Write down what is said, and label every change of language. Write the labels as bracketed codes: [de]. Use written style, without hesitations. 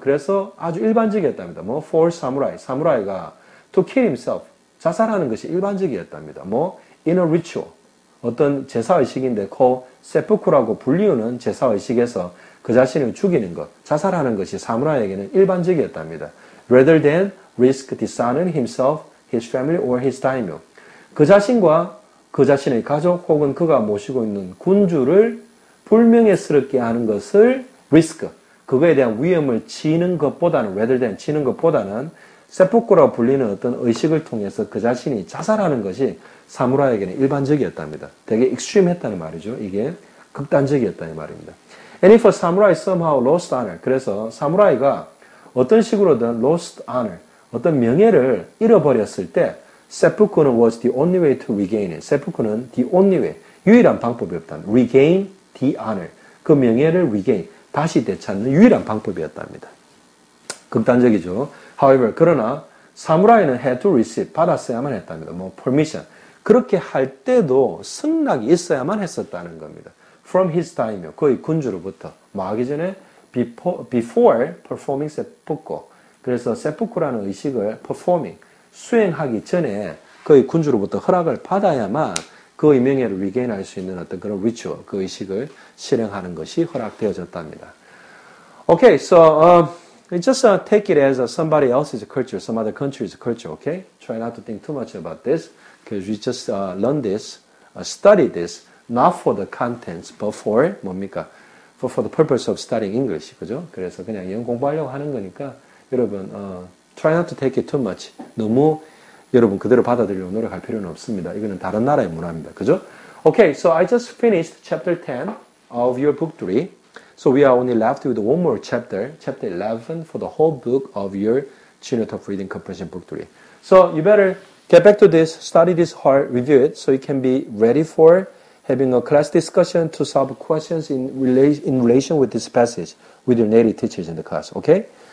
[ko] 그래서 아주 일반적이었답니다. 뭐 [en] for samurai, [ko] 사무라이가 [en] to kill himself, [ko] 자살하는 것이 일반적이었답니다. 뭐 [en] in a ritual, [ko] 어떤 제사의식인데 called seppuku라고 불리우는 제사의식에서 그 자신을 죽이는 것, 자살하는 것이 사무라이에게는 일반적이었답니다. [en] Rather than risk dishonoring himself, his family or his daimyo. [ko] 그 자신과 그 자신의 가족 혹은 그가 모시고 있는 군주를 불명예스럽게 하는 것을 risk, 그거에 대한 위험을 지는 것보다는 [en] rather than [ko] 지는 것보다는 세푸쿠라고 불리는 어떤 의식을 통해서 그 자신이 자살하는 것이 사무라이에게는 일반적이었답니다. 되게 익스트림했다는 말이죠. 이게 극단적이었다는 말입니다. [en] And if a samurai somehow lost honor, [ko] 그래서 사무라이가 어떤 식으로든 [en] lost honor, [ko] 어떤 명예를 잃어버렸을 때 세푸쿠는 [en] was the only way to regain it. [ko] 세푸쿠는 [en] the only way, [ko] 유일한 방법이었다. [en] regain the honor, [ko] 그 명예를 regain, 다시 되찾는 유일한 방법이었답니다. 극단적이죠. [en] However, [ko] 그러나 사무라이는 [en] had to receive, [ko] 받았어야만 했답니다. 뭐 permission, 그렇게 할 때도 승낙이 있어야만 했었다는 겁니다. [en] From his daimyo, [ko] 그의 군주로부터. 뭐 하기 전에 [en] before performing seppuku. [ko] 그래서 seppuku라는 의식을 [en] performing, [ko] 수행하기 전에 그의 군주로부터 허락을 받아야만 그의 명예를 regain할 수 있는 어떤 그런 ritual, 그 의식을 실행하는 것이 허락되어졌답니다. [en] Okay, so just take it as somebody else's culture, some other country's culture, okay? Try not to think too much about this, because we just learn this, study this, not for the contents, but for [ko] 뭡니까? [en] For the purpose of studying English, [ko] 그죠? 그래서 그냥 영어 공부하려고 하는 거니까 여러분 [en] try not to take it too much. [ko] 너무 여러분 그대로 받아들이려고 노력할 필요는 없습니다. 이거는 다른 나라의 문화입니다. 그죠? [en] Okay, so I just finished chapter 10 of your book 3. So we are only left with one more chapter, chapter 11 for the whole book of your Junior Top Reading Comprehension book 3. So you better get back to this, study this hard, review it, so you can be ready for having a class discussion to solve questions in relation with this passage with your native teachers in the class. Okay?